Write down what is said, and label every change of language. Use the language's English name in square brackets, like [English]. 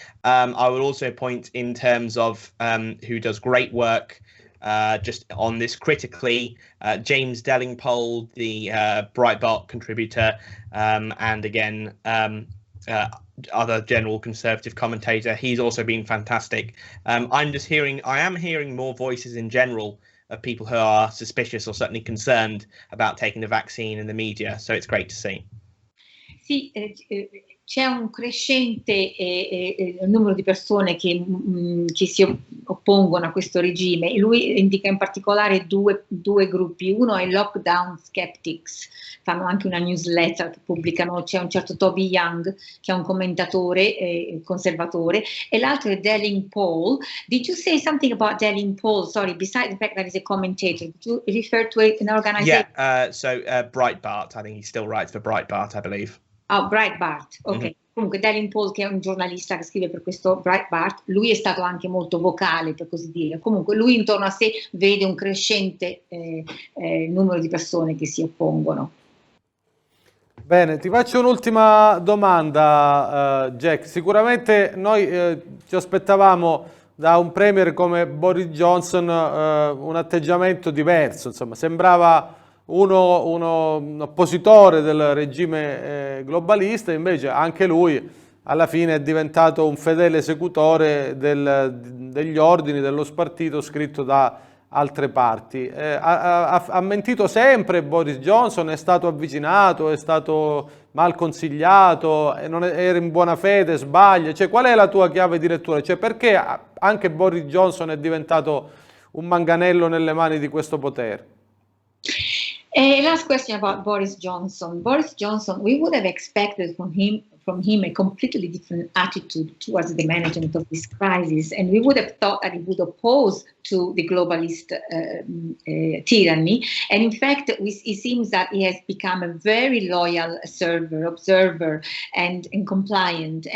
[English] I would also point in terms of who does great work just on this critically, James Delingpole, the Breitbart contributor, and again, other general conservative commentator. He's also been fantastic. I am hearing more voices in general of people who are suspicious or certainly concerned about taking the vaccine in the media. So it's great to see. [Italian] Sì, c'è un crescente numero di persone che si oppongono a questo regime. Lui indica in particolare due gruppi. Uno è i Lockdown Skeptics, fanno anche una newsletter che pubblicano. C'è un certo Toby Young, che è un commentatore conservatore, e l'altro è Delingpole. [English] Did you say something about Delingpole? Sorry, besides the fact that he's a commentator, did you refer to an organization? Yeah, so Breitbart, I think he still writes for Breitbart, I believe. Oh, Breitbart, ok. Mm-hmm. [Italian] Comunque Delingpole, che è un giornalista che scrive per questo Breitbart, lui è stato anche molto vocale, per così dire. Comunque lui intorno a sé vede un crescente numero di persone che si oppongono. Bene, ti faccio un'ultima domanda, Jack. Sicuramente noi ci aspettavamo da un premier come Boris Johnson un atteggiamento diverso, insomma, sembrava un oppositore del regime globalista, invece anche lui alla fine è diventato un fedele esecutore degli ordini dello spartito scritto da altre parti. Ha mentito sempre Boris Johnson, è stato avvicinato, è stato mal consigliato, era in buona fede, sbaglia? Cioè, qual è la tua chiave di lettura? Cioè, perché anche Boris Johnson è diventato un manganello nelle mani di questo potere? [English] Last question about Boris Johnson. Boris Johnson, we would have expected from him a completely different attitude towards the management of this crisis, and we would have thought that he would oppose to the globalist tyranny. And in fact, it seems that he has become a very loyal observer, and compliant.